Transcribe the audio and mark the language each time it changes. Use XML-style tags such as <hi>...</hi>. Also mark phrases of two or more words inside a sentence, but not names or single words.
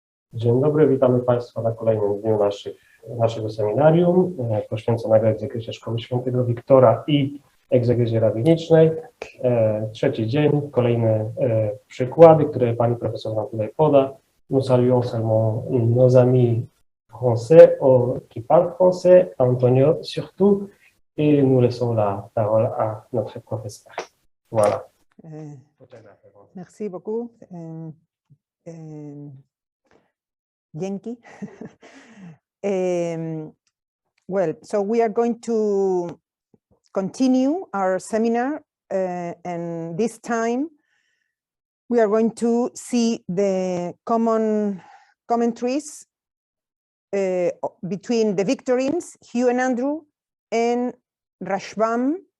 <pl>Dzień dobry, witamy Państwa na kolejnym dniu naszego seminarium poświęconego egzegezie Szkoły Świętego Wiktora i egzegezie rabinicznej. Trzeci dzień, kolejne przykłady, które Pani Profesor nam tutaj poda.</pl> <fr>Nous saluons seulement nos amis français qui parlent français, Antonio surtout, et nous laissons la parole à notre professeur. Voilà. Merci beaucoup.</fr> <en>Yankee. Well, so we are going to continue our seminar, and this time we are going to see the common commentaries between the Victorines, Hugh and Andrew, and Rashbam,</en>